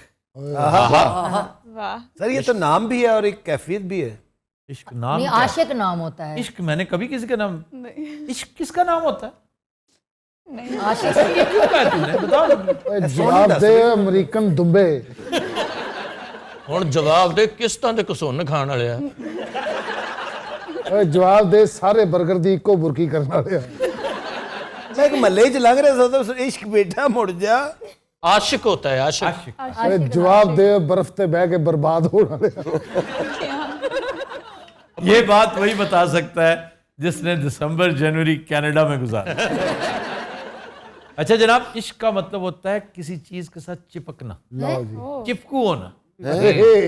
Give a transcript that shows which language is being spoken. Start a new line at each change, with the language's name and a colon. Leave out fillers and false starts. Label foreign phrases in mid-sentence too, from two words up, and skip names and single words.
Urdu: वाह سر یہ تو نام بھی ہے اور ایک کیفیت بھی ہے. عشق نام नहीं, کیا ہے? عاشق نام ہوتا ہے. عشق میں نے کبھی کسی کا نام، عشق کس کا نام ہوتا ہے? आशिक یہ کیوں کہا تو نے بتاؤ.
Punjabi: ਓਏ, ਜਵਾਬ ਦੇ ਅਮਰੀਕਨ ਦੁਬੇ। ਹੁਣ ਜਵਾਬ ਦੇ ਕਿਸ਼ਤਾਂ ਤੇ ਕਸੁੰਨ ਖਾਣ ਵਾਲੇ ਆ ਓਏ, ਜਵਾਬ ਦੇ ਸਾਰੇ ਬਰਗਰ ਦੀ ਇੱਕੋ ਬੁਰਕੀ ਕਰਨ ਵਾਲੇ ਆ। ਮੈਂ ਇੱਕ ਮਹੱਲੇ ਚ ਲੰਘ ਰਹਾ ਥਾ ਤੋ ਇਸ਼ਕ ਬੇਟਾ ਮੁੜ ਜਾ। ਆਸ਼ਿਕ ਹੁੰਦਾ ਹੈ ਆਸ਼ਿਕ आशिक। ਓਏ, ਜਵਾਬ ਦੇ ਬਰਫ਼ ਤੇ ਬਹਿ ਕੇ ਬਰਬਾਦ ਹੋਣ ਵਾਲੇ ਆ।
Urdu: یہ بات وہی بتا سکتا ہے جس نے دسمبر جنوری کینیڈا میں گزارا. اچھا جناب، عشق کا مطلب ہوتا ہے کسی چیز کے ساتھ چپکنا, لو جی. چپکو ہونا, हे।